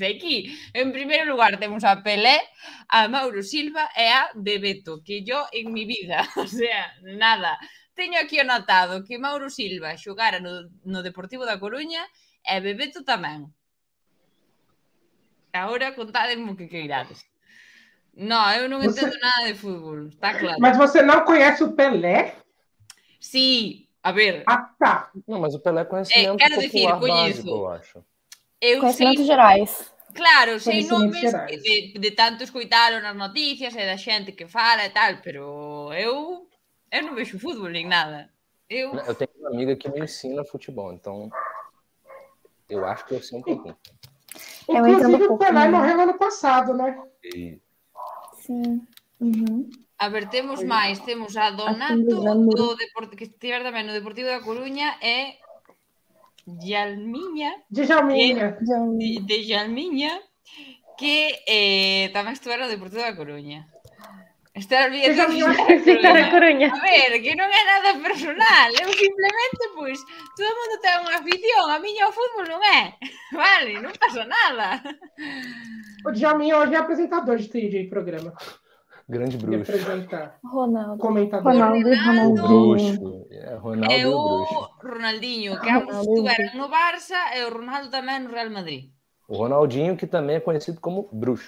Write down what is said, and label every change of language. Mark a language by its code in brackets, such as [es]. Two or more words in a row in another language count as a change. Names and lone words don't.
[gl] Aquí, en primeiro lugar, temos a Pelé, a Mauro Silva e a Bebeto, [es] que yo en mi vida, o sea, nada. [gl] Teño aquí anotado que Mauro Silva xogara no Deportivo da Coruña e Bebeto tamén. Agora contádeme o que queirades. Non, eu non entendo nada de fútbol, está claro. [pt] Mas você não conhece o Pelé? [gl] Sí, a ver. [pt] Tá. Não, mas o Pelé é conhecimento popular básico, eu acho. Conhecimentos gerais. [gl] Claro, sei nomes de tanto escoitalo nas noticias e da xente que fala e tal, pero eu non vexo fútbol nin nada. [pt] Eu tenho uma amiga que me ensina futebol, então eu acho que eu sei um pouquinho. Inclusive o Pelé morreu ano passado, né? Sim. [gl] A ver, temos máis. Temos a Donato, que estiver tamén no Deportivo da Coruña, e Djalminha, de Djalminha, que tamén estuve no Deportivo da Coruña. Estar olvidando da Coruña. A ver, que non é nada personal. Eu simplemente, pois, todo mundo ten unha afición. A miña o fútbol non é. Vale, non pasa nada. [pt] O Djalminha hoje é apresentador de TJ programa. Grande bruxo. Ronaldo. Comentador. Bruxo. Ronaldo e e o o bruxo. [gl] Ronaldinho, que ambos estuveron no Barça, e o Ronaldo tamén no Real Madrid. [pt] O Ronaldinho, que também é conhecido como bruxo.